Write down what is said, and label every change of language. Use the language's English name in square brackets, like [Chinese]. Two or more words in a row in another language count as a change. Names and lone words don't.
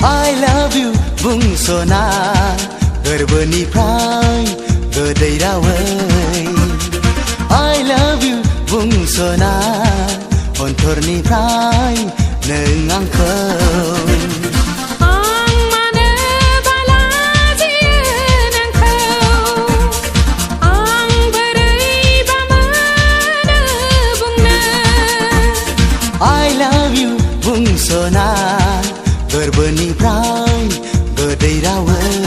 [English] I love you [Bodo] बुंस'ना गोरबोनिफ्राय गोदै रावै [English] I love you [Bodo] बुंस'ना अन्थरनिफ्राय नों आंखौ आं मानो बालाजियो नोंखौ आं बोरैबा मोनो बुंनो [English] I love you [Bodo] बुंस'ना गोरबोनिफ्राय गोदै रावै